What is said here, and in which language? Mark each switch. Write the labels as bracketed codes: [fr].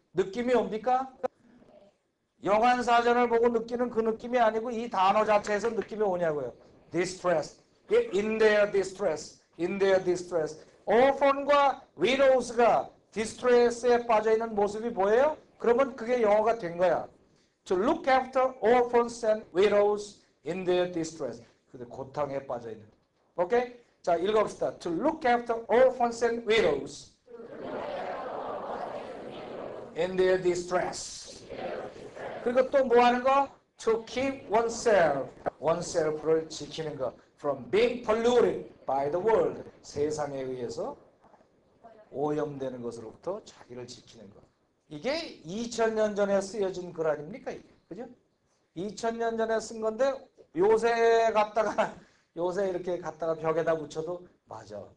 [ko] 느낌이 옵니까? 영한사전을 보고 느끼는 그 느낌이 아니고 이 단어 자체에서 느낌이 오냐고요. [en] distress. in their distress. in their distress. orphan과 widows가 distress에 [ko] 빠져있는 모습이 보여요? 그러면 그게 영어가 된 거야. [en] To look after orphans and widows in their distress. [ko] 근데 고통에 빠져있는. 오케이? 자, 읽어봅시다. [en] To look after orphans and widows in their distress. [ko] 그리고 또 뭐 하는 거? [en] To keep oneself를 [ko] 지키는 거. [en] From being polluted by the world. [ko] 세상에 의해서 오염되는 것으로부터 자기를 지키는 것. 이게 2000년 전에 쓰여진 글 아닙니까? 이게. 그죠? 2000년 전에 쓴 건데 요새 이렇게 갖다가 벽에다 붙여도 맞아.